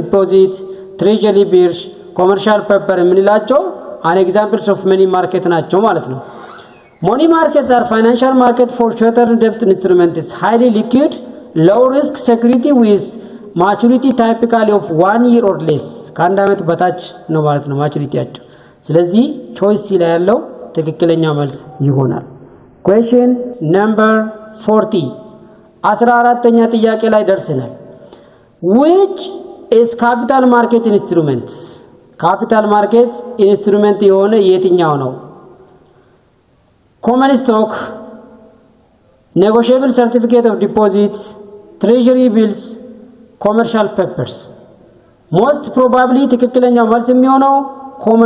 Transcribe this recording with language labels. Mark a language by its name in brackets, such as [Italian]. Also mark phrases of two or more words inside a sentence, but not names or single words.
[Amharic] ዲፖዚት፣ [English] treasury bills፣ commercial paper [Amharic] የምንላቸው [English] an examples of money market [Amharic] ናቸው ማለት ነው። [English] money markets are financial market for short term debt instruments highly liquid low risk security with maturity typically of 1 year or less [Amharic] ከአንድ ዓመት በታች ነው ማለት ነው ማቹሪቲያቸው። ስለዚህ ቾይስ ሲ ላይ ያለው ትክክለኛ መልስ ይሆናል። [English] question number 40 [Amharic] 14ኛ ጥያቄ ላይ ደርሰናል። [English] which is capital market instruments? capital market instrument [Amharic] የሆነ የትኛው ነው? [English] common stock, negotiable certificate of deposit, treasury bills, commercial papers. most probably [Amharic] ትክክለኛው መልስ የሚሆነው [English] ኮመን